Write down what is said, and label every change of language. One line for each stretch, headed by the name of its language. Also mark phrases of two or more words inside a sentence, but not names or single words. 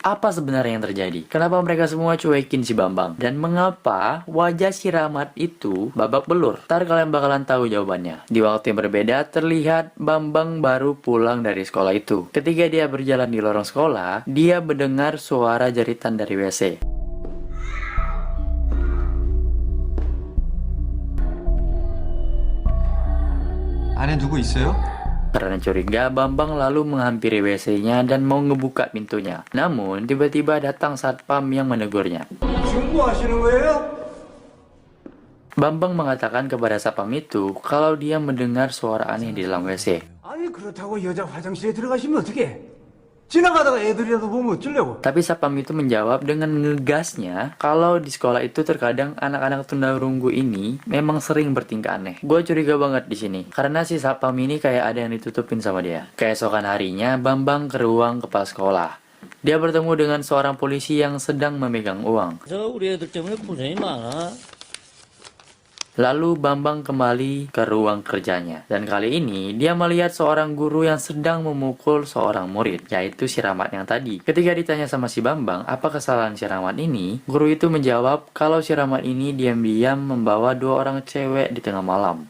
Indonesian: Apa sebenarnya yang terjadi? Kenapa mereka semua cuekin si Bambang? Dan mengapa wajah si Rahmat itu babak belur? Ntar kalian bakalan tahu jawabannya. Di waktu yang berbeda, terlihat Bambang baru pulang dari sekolah itu. Ketika dia berjalan di lorong sekolah, dia mendengar suara jeritan dari WC.
Korean: 안에 누구 있어요?
Indonesian: Karena curiga, Bambang lalu menghampiri WC-nya dan mau ngebuka pintunya. Namun, tiba-tiba datang satpam yang menegurnya. Bambang mengatakan kepada satpam itu kalau dia mendengar suara aneh di dalam WC.
Korean: 아니 그렇다고 여자 화장실에 들어가시면 어떡해? 지나가다가 애들이라도 보면 어쩌려고?
Indonesian: Tapi satpam itu menjawab dengan ngegasnya kalau di sekolah itu terkadang anak-anak tunarunggu ini memang sering bertingkah aneh. Gue curiga banget di sini karena si satpam ini kayak ada yang ditutupin sama dia. Keesokan harinya, Bambang ke ruang kepala sekolah. Dia bertemu dengan seorang polisi yang sedang memegang uang.
Korean: 저 우리 애들 때문에 고생이 많아.
Indonesian: Lalu Bambang kembali ke ruang kerjanya. Dan kali ini dia melihat seorang guru yang sedang memukul seorang murid, yaitu si Rahmat yang tadi. Ketika ditanya sama si Bambang, apa kesalahan si Rahmat ini? Guru itu menjawab kalau si Rahmat ini diam-diam membawa dua orang cewek di tengah malam.